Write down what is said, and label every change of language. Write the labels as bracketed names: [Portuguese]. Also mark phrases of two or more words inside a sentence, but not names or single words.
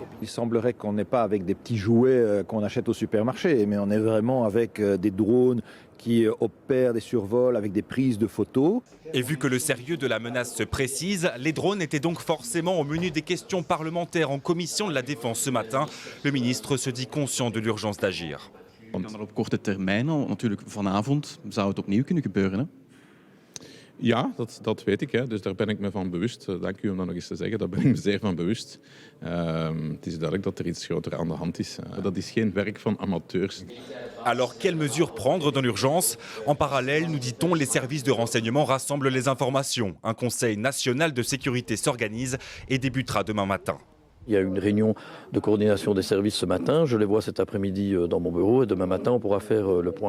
[French] Il semblerait qu'on n'est pas avec des petits jouets qu'on achète au supermarché, mais on est vraiment avec des drones qui opèrent des survols avec des prises de photos. Et vu que le sérieux de la menace se précise, les drones étaient donc forcément au menu des questions parlementaires en commission de la Défense ce matin. Le ministre se dit conscient de l'urgence d'agir. [Dutch] Op korte termijn al, natuurlijk vanavond zou het opnieuw kunnen gebeuren. Hè? Ja, dat weet ik. Hè. Dus daar ben ik me van bewust. Dank u om dat nog eens te zeggen. Daar ben ik me zeer van bewust. Het is duidelijk dat er iets groter aan de hand is. Dat is geen werk van amateurs. [French] Alors, quelles mesures prendre dans l'urgence? En parallèle, nous dit-on, les services de renseignement rassemblent les informations. Un conseil national de sécurité s'organise et débutera demain matin. Il y a une réunion de coordination des services ce matin. Je les vois cet après-midi dans mon bureau et demain matin, on pourra faire le point.